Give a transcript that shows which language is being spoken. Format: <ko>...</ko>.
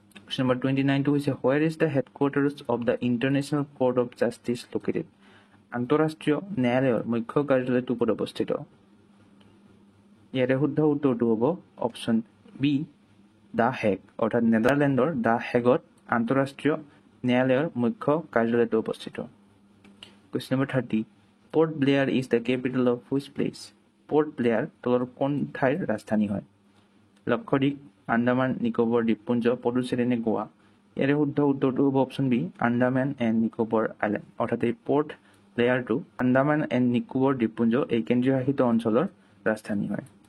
<en>Question number 29 to</en> <as>হৈছে</as> <en>where is the headquarters of the International Court of Justice located?</en> <as>আন্তঃৰাষ্ট্ৰীয় ন্যায়ালয়ৰ মুখ্য কাৰ্যালয়টো ক'ত অৱস্থিত? ইয়াৰে শুদ্ধ উত্তৰটো হ'ব অপশ্যন বি দ্য হেগ, অৰ্থাৎ নেদাৰলেণ্ডৰ দ্য হেগত আন্তঃৰাষ্ট্ৰীয় ন্যায়ালয়ৰ মুখ্য কাৰ্যালয়টো অৱস্থিত।</as> <en>Question number 30. Port Blair is the capital of which place?</en> <as>Port Blair তলৰ কোন ঠাইৰ ৰাজধানী হয়? লক্ষদ্বীপ, আন্দামান নিকোবৰ দ্বীপপুঞ্জ, পুডুচেৰী নে গোৱা? ইয়াৰে শুদ্ধ উত্তৰটো হ'ব option B Andaman and Nicobar island, অৰ্থাৎ এই পৰ্ট ব্লেয়াৰটো আন্দামান এণ্ড নিকোবৰ দ্বীপপুঞ্জ এই কেন্দ্ৰীয় শাসিত অঞ্চলৰ ৰাজধানী হয়।</as>